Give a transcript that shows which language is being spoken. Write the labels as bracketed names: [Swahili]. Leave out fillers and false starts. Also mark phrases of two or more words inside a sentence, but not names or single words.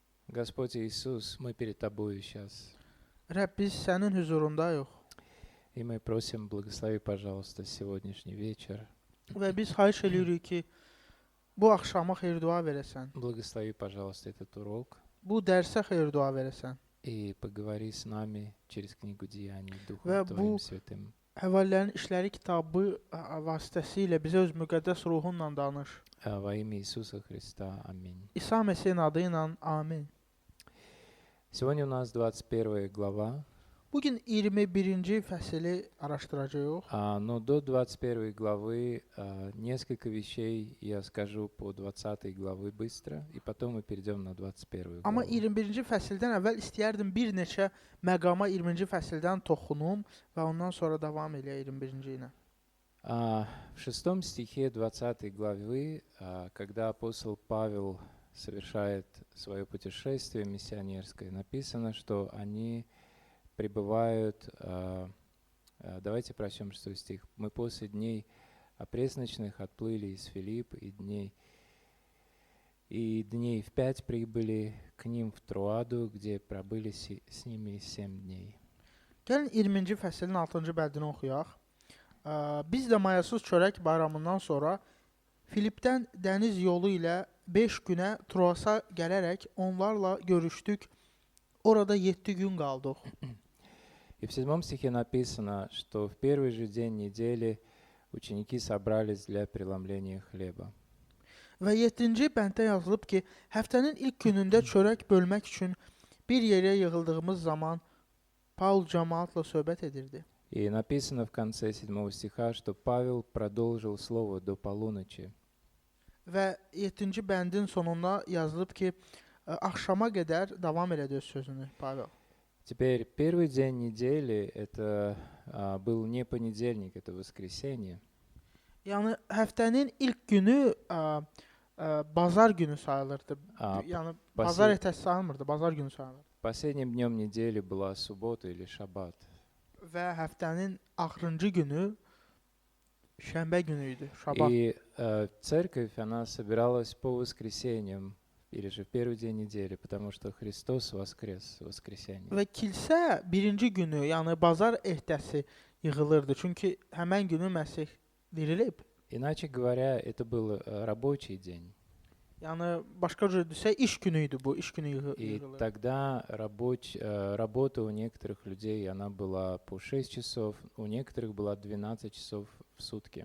[Russian] Господь Иисус, мы перед Тобою сейчас. [Azerbaijani] Rəbb, biz sənin huzurundayıq [Russian] И мы просим, благослови, пожалуйста, сегодняшний вечер. [Azerbaijani] və biz xahiş edirik ki, bu axşama xeyir-dua verəsən. [Russian] Благослови, пожалуйста, этот урок. [Azerbaijani] Bu dərsə xeyir-dua verəsən. [Russian] И поговори с нами через книгу Деяний Духом [Azerbaijani] Ve [Russian] Твоим [Azerbaijani] bu- [Russian] Святым. [Azerbaijani] Həvarilərin işləri kitabı vasitəsilə bizə öz müqəddəs ruhunla danış. [Russian] Во имя Иисуса Христа. Аминь. [Azerbaijani] İsa Məsihin adı ilə amin. [Russian] Сегодня у нас 21 глава. [Azerbaijani] Bugün 21-ci fəsili araşdıracağıq. [Russian] Но до 21 главы несколько вещей я скажу по 20 главы быстро, и потом мы перейдем на 21 [Azerbaijani] Amma [Russian] главу. [Azerbaijani] 21-ci fəsildən əvvəl istəyərdim bir neçə məqama 20-ci fəsildən toxunum və ondan sonra davam eləyək 21-ci ilə. [Russian] В 6 стихе 20 главы, когда апостол Павел совершает свое путешествие миссионерское, написано, что они пребывают, давайте прочтем 6 стих. «Мы после дней опресночных отплыли из Филипп, и дней в 5 прибыли к ним в Троаду, где пробыли с ними 7 дней». [Azerbaijani] Gəlin 20-ci fəslin 6-cı bəndini oxuyaq. Biz də mayasız çörək bayramından sonra Filipdən dəniz yolu ilə 5 günə Troasa gələrək onlarla görüşdük. Orada 7 gün qaldıq. [Russian] И в 7 стихе написано, что в первый же день недели ученики собрались для преломления хлеба. [Azerbaijani] Və 7-ci bənddə yazılıb ki, həftənin ilk günündə çörək bölmək üçün bir yerə yığıldığımız zaman Paul cəmaatla söhbət edirdi. [Russian] И написано в конце 7 стиха, что Павел продолжил слово до полуночи. [Azerbaijani] Və 7-ci bəndin sonunda yazılıb ki, axşama qədər davam elədi öz sözünü Pavel. [Russian] Теперь первый день недели это был не понедельник, это воскресенье. [Azerbaijani] Yəni həftənin ilk günü bazar günü sayılırdı. [Russian] А [Azerbaijani] Yəni Basi- bazar ertəsi sayılmırdı, bazar günü sayılırdı. [Russian] Последним днем недели была суббота или шаббат. [Azerbaijani] Və həftənin axırıncı günü şənbə günü idi, şabat. [Russian] И церковь, она собиралась по воскресеньям, или же в первый день недели, потому что Христос воскрес в воскресенье. [Azerbaijani] Və kilsə birinci günü, yəni bazar ertəsi yığılırdı. Çünki həmən günü Məsih dirilib. [Russian] Иначе говоря, это был рабочий день. [Azerbaijani] Yəni başqa cür desə iş günü idi bu, iş günü [Russian] И [Azerbaijani] yığılırdı. [Russian] тогда работа у некоторых людей, она была по 6 часов, у некоторых была 12 часов в сутки.